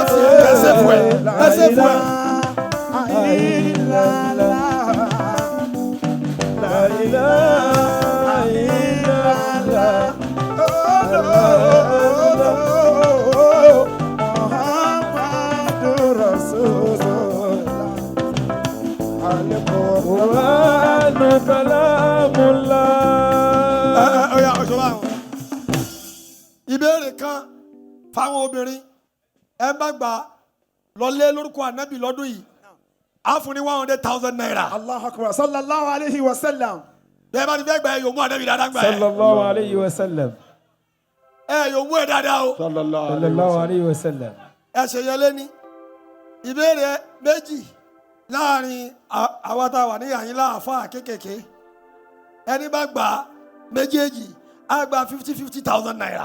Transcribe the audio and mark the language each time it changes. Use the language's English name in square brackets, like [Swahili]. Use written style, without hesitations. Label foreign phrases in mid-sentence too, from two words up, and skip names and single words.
[Arabic] لا إله إلا الله محمد رسول الله القرآن كلام الله. [Yoruba] Ìbéèrè kan fáwọn obìnrin ẹ bá gbà lọlé lórúkọ ànábì lọ́dún yìí á fún ní 100,000 naira. [Arabic] الله أكبر صلى الله عليه وسلم. [Yoruba] Bẹ́ẹ̀ bá ti fẹ́ gbà ẹ yóò mú ànábì dáadáa gbà ẹ. [Arabic] صلى الله عليه وسلم. [Yoruba] Yóò mú ẹ dáadáa o. [Arabic] صلى الله عليه وسلم. [Yoruba] Ẹ ṣe yẹlé ní ìbéèrè méjì láàrin àwa tá a wà ní àyín láàfáà kékèké ẹni bá gbà méjèèjì á gba 50,000 naira.